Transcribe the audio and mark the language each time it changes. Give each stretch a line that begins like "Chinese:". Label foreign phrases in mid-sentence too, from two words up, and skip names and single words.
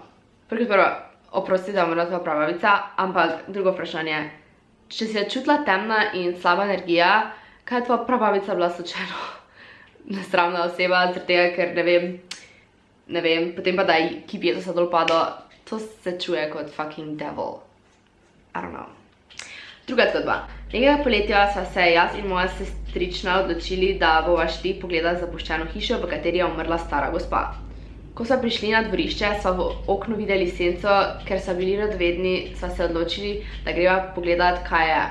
Slovenian: Prvo, oprosti, da je umrla tvoja prababica, ampak drugo vprašanje. Če si je čutila temna in slaba energija, kaj je tvoja prababica bila slučajno nesramna oseba, zaradi tega, ker ne vem, potem pa da je kip Jezusa dol padel, to se čuje kot
English: fucking devil. I don't know.
Slovenian: Druga zgodba. Nekega poletja sva se jaz in moja sestrična odločili, da bova šli pogledati zapuščeno hišo, v kateri je umrla stara gospa. Ko sva prišli na dvorišče, sva v oknu videli senco, ker sva bili radovedni, sva se odločili, da greva pogledati, kaj je.